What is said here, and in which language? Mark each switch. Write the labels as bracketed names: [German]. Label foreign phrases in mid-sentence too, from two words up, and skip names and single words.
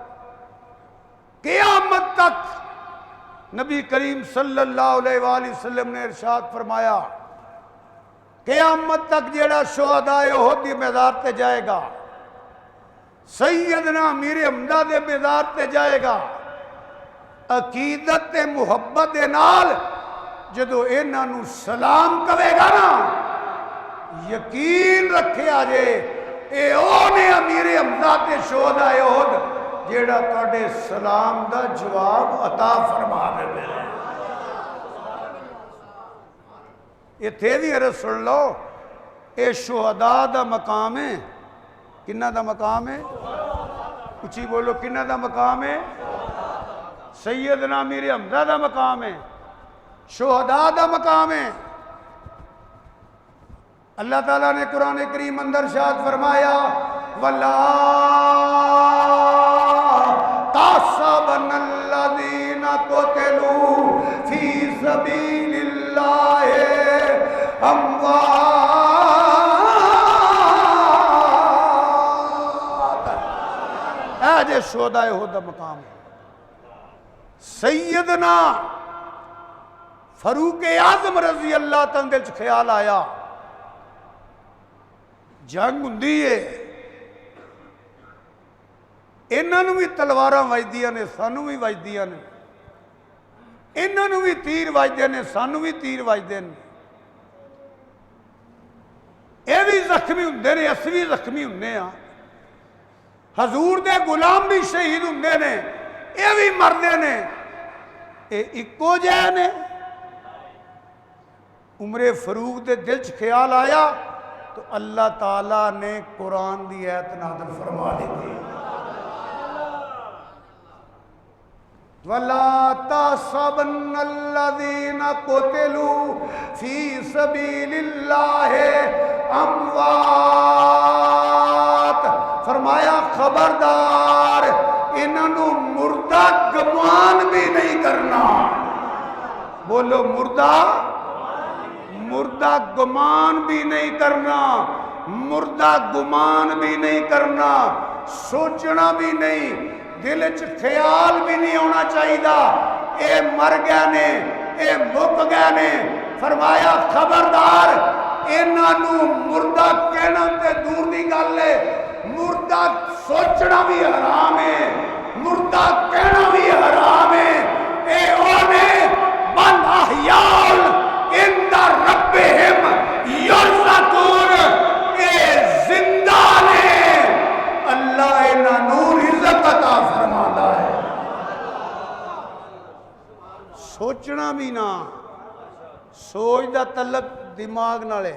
[Punjabi] قیامت تک نبی کریم [Arabic] صلی اللہ علیہ وآلہ وسلم [Punjabi] نے ارشاد فرمایا قیامت تک جیڑا شہداء احد دی میدان تے جائے گا، سیدنا امیر حمزہ دے میدان تے جائے گا، عقیدت تے محبت دے نال جدو انہاں نو سلام کہے گا نا، یقین رکھے آجے اے اونے امیر حمزہ تے شہداء احد جیڑا تواڈے سلام دا جواب عطا فرما دے۔ یہ تھے بھی عرض سن لو، اے شہداء دا مقام ہے۔ کنہ دا مقام ہے؟ اچھی بولو، کنہ دا مقام ہے؟ سیدنا امیر حمزہ دا مقام ہے، شہداء دا مقام ہے۔ اللہ تعالیٰ نے قرآن کریم اندر ارشاد فرمایا [Arabic] وَلَا تَحْسَبَنَّ الَّذِينَ قُتِلُوا فِي سَبِيلِ اللَّهِ أَمْوَاتًا۔ [Punjabi] اے جے شہداء احد دا مقام ہے۔ سیدنا فاروق اعظم [Arabic] رضی اللہ تعالیٰ [Punjabi] دل چ خیال آیا جنگ ہوندی ہے، انہاں نوں بھی تلواراں وجدیاں نے، سانوں بھی وجدیاں نے، انہاں نوں بھی تیر وجدے نے، سانوں بھی تیر وجدے نے، اے بھی زخمی ہوندے نے، اسی بھی زخمی ہوندے ہاں، حضور دے غلام بھی شہید ہوندے نے، اے بھی مردے نے، اے اکو جے نے۔ عمر فاروق دے دل چ خیال آیا تو اللہ تعالیٰ نے قرآن دی آیت نازل فرما دی تھی [Arabic] وَلَا تَحْسَبَنَّ الَّذِينَ قُتِلُوا فِي سَبِيلِ اللَّهِ أَمْوَاتًا۔ [Punjabi] فرمایا خبردار انہوں مردہ گمان بھی نہیں کرنا۔ بولو مردہ گمان بھی نہیں کرنا، مردہ گمان بھی نہیں کرنا، سوچنا بھی نہیں، دل چ خیال بھی نہیں ہونا چاہیے اے مر گئے نے، اے مک گئے نے۔ فرمایا خبردار انہوں مردہ کہنا تے دور دی گل ہے، مردہ سوچنا بھی حرام ہے، مردہ کہنا بھی حرام ہے۔ اے اونے [Arabic] من احیال عند ربہم یرزقون، [Punjabi] اے زندہ نے، اللہ انہاں نور عزت عطا فرماتا ہے۔ سوچنا بھی نہ، سوچ دا تعلق دماغ نالے۔